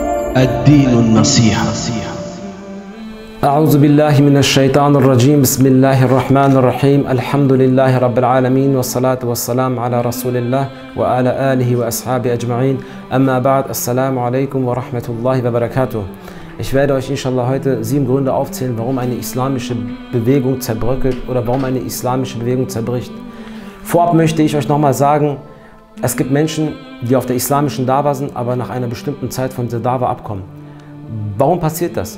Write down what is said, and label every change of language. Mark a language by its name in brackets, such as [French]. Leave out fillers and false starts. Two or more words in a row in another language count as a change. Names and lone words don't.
[Arabic] الدين النصيحة. أعوذ بالله من الشيطان الرجيم. بسم الله الرحمن الرحيم. الحمد لله رب العالمين والصلاة والسلام على رسول الله وعلى آله وأصحابه أجمعين. أما بعد. السلام عليكم ورحمة الله وبركاته. [German] Ich werde euch inshallah heute 7 Gründe aufzählen, warum eine islamische Bewegung zerbröckelt oder warum eine islamische Bewegung zerbricht. Vorab möchte ich euch nochmal sagen, es gibt Menschen, die auf der islamischen Dawa sind, aber nach einer bestimmten Zeit von der Dawa abkommen. Warum passiert das?